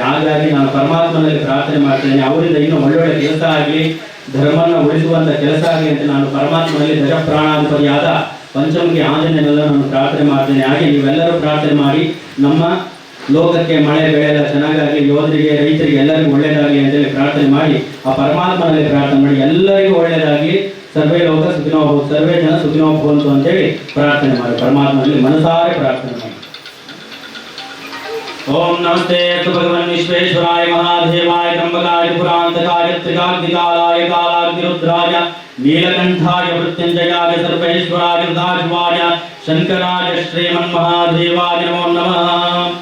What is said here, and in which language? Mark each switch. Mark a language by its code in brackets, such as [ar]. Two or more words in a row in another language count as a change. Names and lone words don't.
[kn] ಹಾಗಾಗಿ ನಾನು ಪರಮಾತ್ಮನಲ್ಲಿ ಪ್ರಾರ್ಥನೆ ಮಾಡ್ತೇನೆ, ಅವರಿಂದ ಇನ್ನೂ ಒಳ್ಳೊಳ್ಳೆ ಕೆಲಸ ಆಗಲಿ, ಧರ್ಮವನ್ನು ಉಳಿಸುವಂಥ ಕೆಲಸ ಆಗಲಿ ಅಂತ ನಾನು ಪರಮಾತ್ಮನಲ್ಲಿ ದಶಪ್ರಾಣಾಧಿಪತಿಯಾದ ಪಂಚಮುಖಿ ಆಂಜನೇಯನೆಲ್ಲ ನಾನು ಪ್ರಾರ್ಥನೆ ಮಾಡ್ತೇನೆ. ಹಾಗೆ ನೀವೆಲ್ಲರೂ ಪ್ರಾರ್ಥನೆ ಮಾಡಿ ನಮ್ಮ ಲೋಕಕ್ಕೆ ಮಳೆ ಬೆಳೆ ಎಲ್ಲ ಚೆನ್ನಾಗಾಗಲಿ, ಯೋಧರಿಗೆ ರೈತರಿಗೆ ಎಲ್ಲರಿಗೂ ಒಳ್ಳೆಯದಾಗಲಿ ಅಂತೇಳಿ ಪ್ರಾರ್ಥನೆ ಮಾಡಿ ಆ ಪರಮಾತ್ಮನಲ್ಲಿ ಪ್ರಾರ್ಥನೆ ಮಾಡಿ ಎಲ್ಲರಿಗೂ ಒಳ್ಳೆಯದಾಗಲಿ, [sa] ಸರ್ವೇ ಲೋಕ ಸುಖಿನೋ ಭವಂತು, ಸರ್ವೇ ಜನ ಸುಖಿನೋ ಭವಂತು [kn] ಅಂತೇಳಿ ಪ್ರಾರ್ಥನೆ ಮಾಡಿ ಪರಮಾತ್ಮನಲ್ಲಿ ಮನಸಾರೆ ಪ್ರಾರ್ಥನೆ ಮಾಡಿ. [sa] ओम नमस्ते तु भगवन् विश्वेश्वराय महादेवाय त्र्यंबकाय पुरांतकाय त्रिकाग्निकालाय कालाग्निरुद्राय नीलकंठाय मृत्युंजयाय सर्वेश्वराय दाशिवाय शंकराय श्रीमन्महादेवाय नमो नमः।